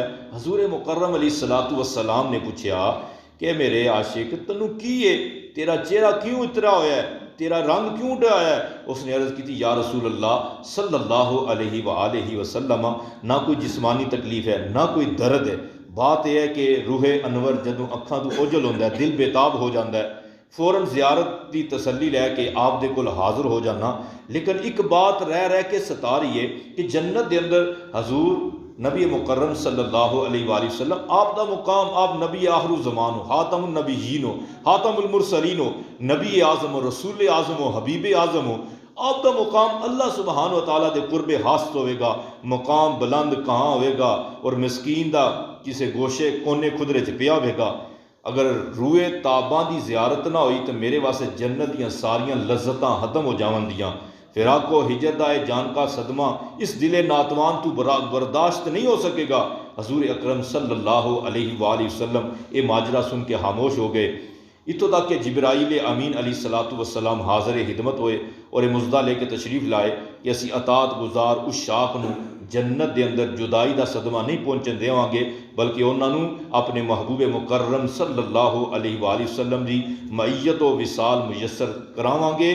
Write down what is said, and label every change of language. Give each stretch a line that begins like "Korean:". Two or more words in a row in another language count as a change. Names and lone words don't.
Punjabi: حضور مکرم علیہ السلام نے پوچھا کہ میرے عاشق تنو کی ہے، تیرا چہرہ کیوں اترا ہوا ہے، تیرا رنگ کیوں اڑیا ہے؟ اس نے عرض کی تھی یا رسول اللہ
Arabic: صلی اللہ علیہ وآلہ وسلم
Punjabi: نہ کوئی جسمانی تکلیف ہے نہ کوئی درد ہے، بات یہ ہے کہ روح انور جدوں اکھاں تو اوجل ہوندا ہے، دل بےتاب ہو جاندا ہے، فوراً زیارت دی تسلی لے کے آپ دے کول حاضر ہو جانا۔ لیکن ایک بات رہ کے ستا رہی ہے کہ جنت دے اندر حضور نبی مکرم
Arabic: صلی اللہ علیہ وآلہ وسلم
Punjabi: آپ دا مقام، آپ نبی آخر الزمان ہو، خاتم النبیین ہو، خاتم المرسلین ہو، نبی اعظم ہو، رسول اعظم ہو، حبیب اعظم ہو، آپ کا مقام اللہ سبحانہ و تعالیٰ دے قرب حاصل ہوئے گا۔ مقام بلند کہاں ہوئے گا اور مسکین دا کسے گوشے کونے خدرے چ پیا ہوئے گا۔ اگر روئے تاباں دی زیارت نہ ہوئی تو میرے واسطے جنت دیاں ساریاں لذتاں ختم ہو جاون دیاں۔
Urdu: فراق و ہجرت آئے جان کا صدمہ اس دل ناتوان تو برداشت نہیں ہو سکے گا۔
Punjabi: حضور اکرم
Arabic: صلی اللہ علیہ وآلہ وسلم
Punjabi: یہ ماجرہ سن کے خاموش ہو گئے، اتوں تک کہ جبرائیل امین علیہ السلام حاضر خدمت ہوئے اور یہ مزدہ لے کے تشریف لائے کہ اسی اطاعت گزار اس شاخ نو جنت دے اندر جدائی دا صدمہ نہیں پہنچن دیواں گے، بلکہ انہاں نو اپنے محبوب مکرم
Arabic: صلی اللہ علیہ وآلہ وسلم
Punjabi: دی معیت و وصال میسر کراواں گے۔